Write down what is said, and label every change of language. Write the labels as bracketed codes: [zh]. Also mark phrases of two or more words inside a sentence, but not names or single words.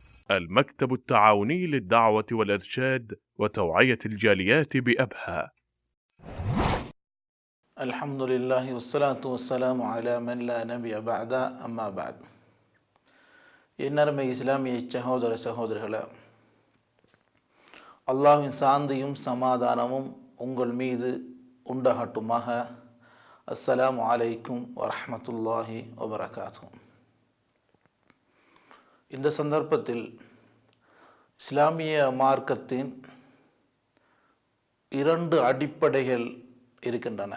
[ar] المكتب التعاوني للدعوة والإرشاد وتوعية الجاليات بأبها. الحمد لله والصلاة والسلام على من لا نبي بعد أما بعد. [ta] என்னருமை இஸ்லாமிய சகோதர சகோதரிகளே, அல்லாஹ்வின் சாந்தியும் சமாதானமும் உங்கள் மீது உண்டாகட்டுமாக. [ar] السلام عليكم ورحمة الله وبركاته. [ta] இந்த சந்தர்ப்பத்தில் இஸ்லாமிய மார்க்கத்தின் 2 அடிப்படைகள் இருக்கின்றன.